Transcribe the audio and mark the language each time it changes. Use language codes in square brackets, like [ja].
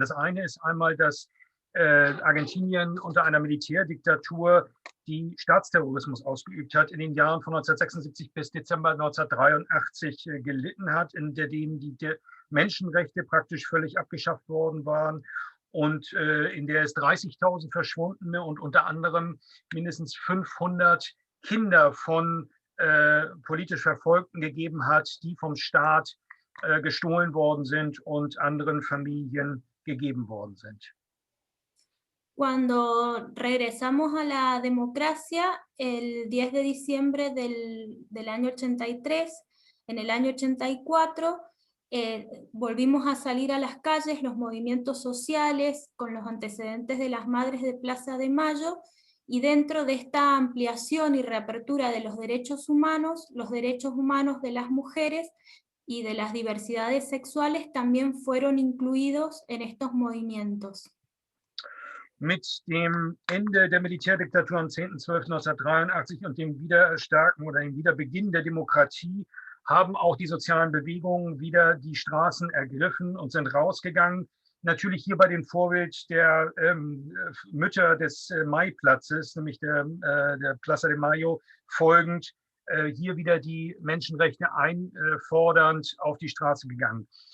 [de] Das eine ist einmal, dass Argentinien unter einer Militärdiktatur die Staatsterrorismus ausgeübt hat, in den Jahren von 1976 bis Dezember 1983 gelitten hat, in denen die Menschenrechte praktisch völlig abgeschafft worden waren und in der es 30.000 Verschwundene und unter anderem mindestens 500 Kinder von politisch Verfolgten gegeben hat, die vom Staat gestohlen worden sind und anderen Familien gegeben worden sind. [es] Cuando regresamos a la democracia, el 10 de diciembre del año 83, en el año 84, volvimos a salir a las calles, los movimientos sociales, con los antecedentes de las Madres de Plaza de Mayo, y dentro de esta ampliación y reapertura de los derechos humanos de las mujeres y de las diversidades sexuales también fueron incluidos en estos movimientos. [de] Mit dem Ende der Militärdiktatur am 10.12.1983 und dem Wiedererstarken oder dem Wiederbeginn der Demokratie haben auch die sozialen Bewegungen wieder die Straßen ergriffen und sind rausgegangen. Natürlich hier bei dem Vorbild der Mütter des Maiplatzes, nämlich der Plaza de Mayo, folgend hier wieder die Menschenrechte einfordernd auf die Straße gegangen.